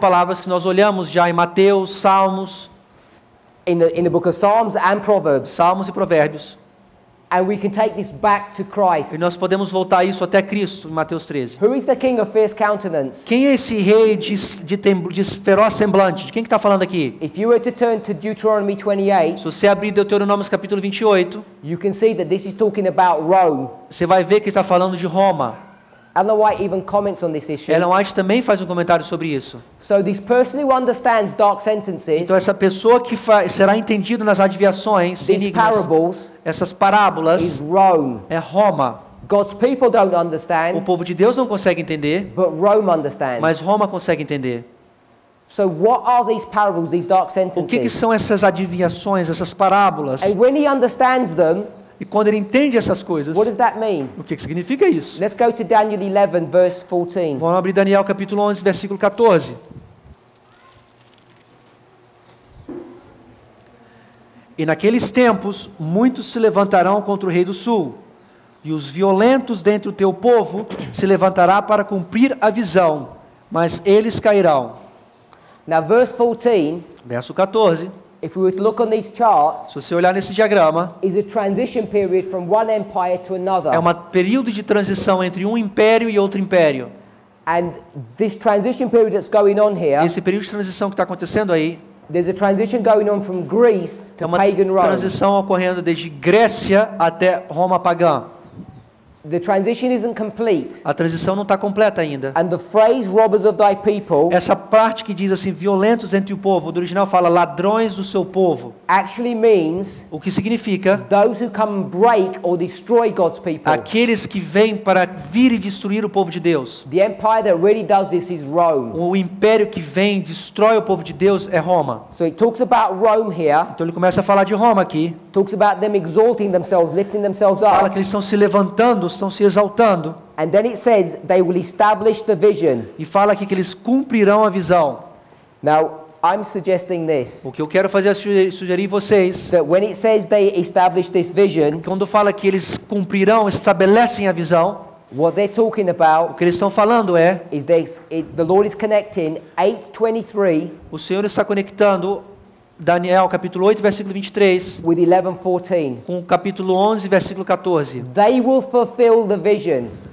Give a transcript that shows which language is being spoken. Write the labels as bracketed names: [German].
[Portuguese] palavras que nós olhamos já em Mateus, Salmos, [English] in the book of Psalms and Proverbs. [Portuguese] Salmos e Provérbios. [English] And we can take this back to Christ. [Portuguese] E nós podemos voltar isso até Cristo, em Mateus 13. [English] Who is the king of fierce countenance? [Portuguese] Quem é esse rei de feroz semblante? De quem que está falando aqui? [English] If you were to turn to Deuteronomy 28, [Portuguese] Se você abrir Deuteronômio capítulo 28, [English] you can see that this is talking about Rome. [Portuguese] você vai ver que está falando de Roma. [English] Ellen White even comments on this issue. [Portuguese] Ellen White também faz um comentário sobre isso. [English] So this person who understands dark sentences, [Portuguese] Então essa pessoa que será entendido nas adivinhações, [English] these [Portuguese] enigmas, [English] parables, [Portuguese] essas [English] is [Portuguese] parábolas, [English] Rome. [Portuguese] é Roma. [English] God's people don't [Portuguese] O [English] understand, [Portuguese] povo de Deus não consegue entender, [English] but Rome understands. [Portuguese] mas Roma consegue entender. [English] So what are these parables, these dark [Portuguese] O que [English] sentences? [Portuguese] são essas adivinhações, essas parábolas? [English] And when he understands them, [Portuguese] E quando ele entende essas coisas, [English] what does that mean? [Portuguese] o que significa isso? [English] Let's go to Daniel 11, verse 14. [Portuguese] Vamos abrir Daniel capítulo 11, versículo 14. E naqueles tempos, muitos se levantarão contra o rei do sul, e os violentos dentre o teu povo se levantará para cumprir a visão, mas eles cairão. [English] Now verse 14, [Portuguese] Verso 14. [English] if we were to look on these charts, [Portuguese] Se você olhar nesse diagrama, [English] is a transition period from one empire to another. [Portuguese] é um período de transição entre um império e outro império. [English] And this transition period that's going on here, [Portuguese] Esse período de transição que está acontecendo aí [English] there's a transition going on from Greece [Portuguese] é [English] to [Portuguese] uma [English] pagan Rome. [Portuguese] transição ocorrendo desde Grécia até Roma pagã. [English] The transition isn't complete. [Portuguese] A transição não está completa ainda. [English] And the phrase robbers of thy people [Portuguese] Essa parte que diz assim, violentos entre o povo, do original fala ladrões do seu povo. [English] actually means [Portuguese] O que significa [English] those who come and break or destroy God's people. [Portuguese] aqueles que vêm para vir e destruir o povo de Deus. [English] The empire that really does this is Rome. [Portuguese] O império que vem e destrói o povo de Deus é Roma. [English] So it talks about Rome here, [Portuguese] Então ele começa a falar de Roma aqui. [English] talks about them exalting themselves, lifting themselves [Portuguese] Fala [English] up, [Portuguese] que eles estão se levantando, estão se exaltando. [English] and then it says they will establish the vision. [Portuguese] E fala aqui que eles cumprirão a visão. [English] Now, I'm suggesting this, [Portuguese] O que eu quero fazer é sugerir vocês, [English] that when it says they establish this vision, [Portuguese] quando fala que eles cumprirão, estabelecem a visão, [English] what they're talking [Portuguese] o [English] about [Portuguese] que eles estão falando é, [English] is the Lord is connecting 8:23 [Portuguese] o Senhor está conectando Daniel capítulo 8, versículo 23, [English] with 11:14. [Portuguese] com o capítulo 11, versículo 14. [English] They will fulfill the vision.